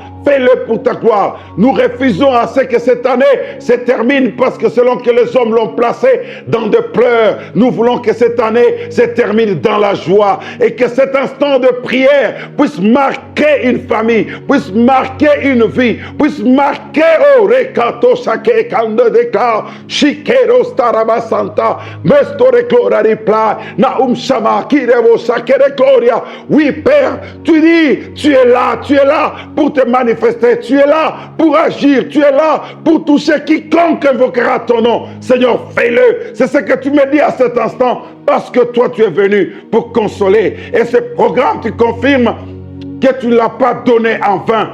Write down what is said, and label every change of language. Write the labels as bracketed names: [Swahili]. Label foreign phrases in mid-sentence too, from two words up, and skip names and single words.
[French] Fais-le pour ta gloire. Nous refusons à ce que cette année se termine parce que selon que les hommes l'ont placé dans des pleurs, nous voulons que cette année se termine dans la joie et que cet instant de prière puisse marquer une famille, puisse marquer une vie, puisse marquer oh rekato sake kande deka shikero staraba santa mestore gloria reply naum shama kirevo sakere gloria. Oui Père, tu dis tu es là pour te manifester. Tu es là pour agir, tu es là pour toucher quiconque invoquera ton nom. Seigneur, fais-le. C'est ce que tu me dis à cet instant, parce que toi, tu es venu pour consoler. Et ce programme, tu confirmes que tu ne l'as pas donné en vain.